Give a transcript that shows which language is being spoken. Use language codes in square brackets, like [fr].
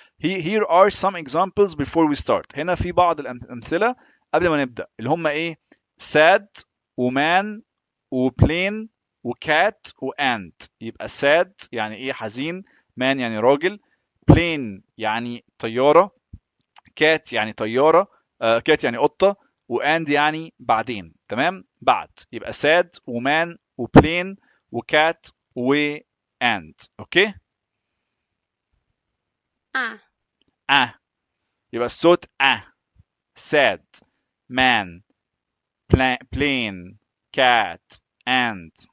[en] Here are some examples before we start. [ar] هنا في بعض الأمثلة قبل ما نبدأ، اللي هم ايه sad وman وplain وcat وant. يبقى sad يعني ايه حزين، man يعني راجل، plain يعني طيارة، cat يعني طيارة، cat يعني قطة، وand يعني بعدين. تمام، بعد. يبقى sad وman وplain وكات وand. اوكي. يبقى الصوت sad man plain cat and